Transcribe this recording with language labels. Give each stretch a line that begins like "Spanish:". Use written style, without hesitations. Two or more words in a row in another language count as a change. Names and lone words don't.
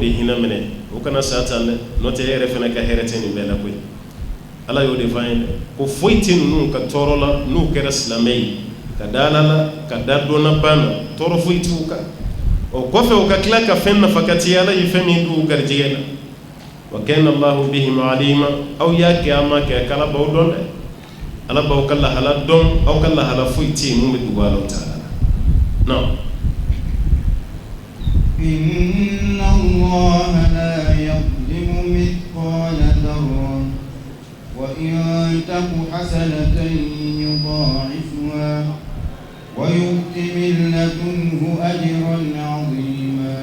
Bambara: hinɛ minɛ o kana sa tan dɛ n'o tɛ e yɛrɛ fana ka hɛrɛ tɛ nin bɛɛ la koyi ala y'o de f'an ye dɛ ko foyi tɛ ninnu ka tɔɔrɔ la n'u kɛra silamɛ ye ka da ala la ka da dɔnna ban na tɔɔrɔ foyi t'u kan o kɔfɛ o ka tila ka fɛn nafa ka ti ala ye fɛn min d'u garijɛgɛ la wa kana
Arabic: الله بهم عليما
Bambara: aw y'a kɛ a ma kɛ k'ala b'aw dɔn dɛ ala b'aw ka lahala dɔn aw ka lahala foyi tɛ yen mun bɛ dugu alaw ta la non
Arabic: إن الله لا يظلم مثقال ذرة وإن تك حسنة يضاعفها ويؤت من لدنه أجرا عظيما